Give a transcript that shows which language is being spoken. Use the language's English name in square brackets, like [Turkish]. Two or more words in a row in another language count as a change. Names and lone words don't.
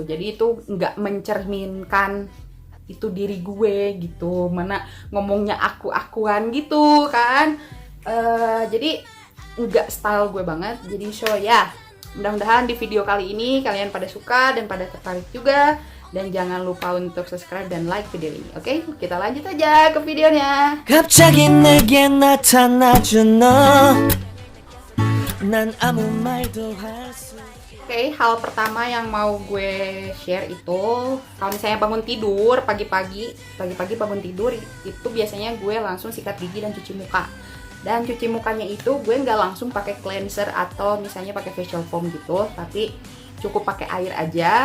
[Indonesian] Jadi itu nggak mencerminkan itu diri gue gitu, mana ngomongnya aku-akuan gitu kan. Jadi nggak style gue banget. Jadi ya, mudah-mudahan di video kali ini kalian pada suka dan pada tertarik juga. Dan jangan lupa untuk subscribe dan like video ini. Oke, kita lanjut aja ke videonya. [Korean] 갑자기 내게 나타나준 너. 난 아무 말도 할 수. [Indonesian] Oke, hal pertama yang mau gue share itu, kalau misalnya bangun tidur pagi-pagi bangun tidur, itu biasanya gue langsung sikat gigi dan cuci muka. Dan cuci mukanya itu gue nggak langsung pakai cleanser atau misalnya pakai [English] facial foam [Indonesian] gitu, tapi cukup pakai air aja.